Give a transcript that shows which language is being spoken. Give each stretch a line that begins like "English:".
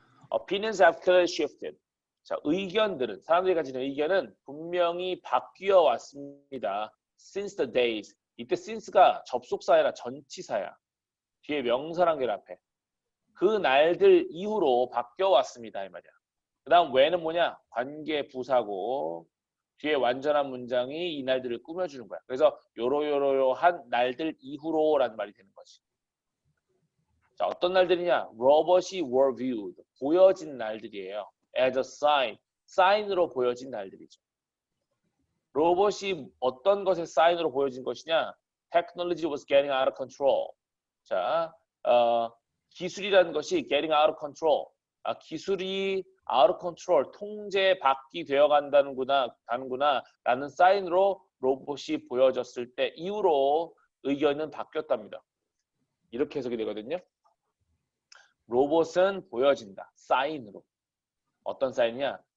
English: Opinions have clearly shifted.
Korean: 자, 의견들은, 사람들이 가지는 의견은 분명히 바뀌어 왔습니다.
English: Since the days.
Korean: 이때 since가 접속사야라 전치사야. 뒤에 명사랑 결합해. 그 날들 이후로 바뀌어 왔습니다. 이 말이야. 그 다음 when은 뭐냐? 관계 부사고 뒤에 완전한 문장이 이 날들을 꾸며주는 거야. 그래서 요러요러한 날들 이후로라는 말이 되는 거지. 자, 어떤 날들이냐? 로봇이
English: were viewed.
Korean: 보여진 날들이에요.
English: as a sign.
Korean: 사인으로 보여진 날들이죠. 로봇이 어떤 것의 사인으로 보여진 것이냐?
English: Technology was getting out of control.
Korean: 자, 기술이라는 것이
English: getting out of control.
Korean: 기술이
English: out of control,
Korean: 통제 밖이 되어 간다는구나 라는 사인으로 로봇이 보여졌을 때 이후로 의견은 바뀌었답니다. 이렇게 해석이 되거든요. 로봇은 보여진다. 사인으로. 어떤 사인이냐?